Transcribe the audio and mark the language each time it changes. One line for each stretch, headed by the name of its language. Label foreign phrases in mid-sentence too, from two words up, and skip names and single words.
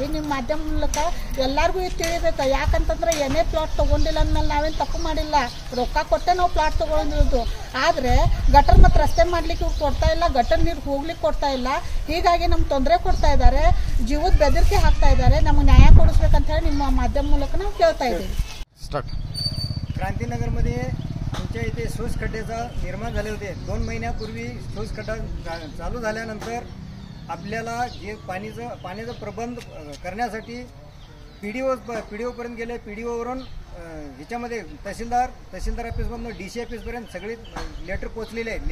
Kannada: ನಿಮ್ಮ ಮಾಧ್ಯಮ ಮೂಲಕ ಎಲ್ಲರಿಗೂ ಇದು ತಿಳಿಬೇಕು. ಯಾಕಂತಂದ್ರೆ ಏನೇ ಪ್ಲಾಟ್ ತೊಗೊಂಡಿಲ್ಲ ಅಂದಮೇಲೆ ನಾವೇನು ತಪ್ಪು ಮಾಡಿಲ್ಲ, ರೊಕ್ಕ ಕೊಟ್ಟೆ ನಾವು ಪ್ಲಾಟ್ ತೊಗೊಂಡಿರೋದು. ಆದರೆ ಗಟರ್ ಮತ್ತು ರಸ್ತೆ ಮಾಡಲಿಕ್ಕೆ ಇವ್ರು ಕೊಡ್ತಾ ಇಲ್ಲ, ಗಟರ್ ನೀರು ಹೋಗ್ಲಿಕ್ಕೆ ಕೊಡ್ತಾ ಇಲ್ಲ. ಹೀಗಾಗಿ ನಮ್ಗೆ ತೊಂದರೆ ಕೊಡ್ತಾ ಇದ್ದಾರೆ, ಜೀವದ ಬೆದರಿಕೆ ಹಾಕ್ತಾ ಇದ್ದಾರೆ. ನಮಗ ನ್ಯಾಯ ಕೊಡಿಸಬೇಕಂತ ಹೇಳಿ ನಿಮ್ಮ ಮಾಧ್ಯಮ ಮೂಲಕ ನಾವು ಕೇಳ್ತಾ ಇದ್ದೀವಿ.
Marathi: क्रांतीनगरमध्ये आमच्या इथे शोष खड्ड्याचा निर्माण झाले होते. 2 महिन्यापूर्वी शोष खड्डा चालू झाल्यानंतर आपल्याला जे पाण्याचा प्रबंध करण्यासाठी PDO पर्यंत गेले. PDOवरून ह्याच्यामध्ये तहसीलदार ऑफिसमधून DC ऑफिसपर्यंत सगळे लेटर पोचलेले आहे.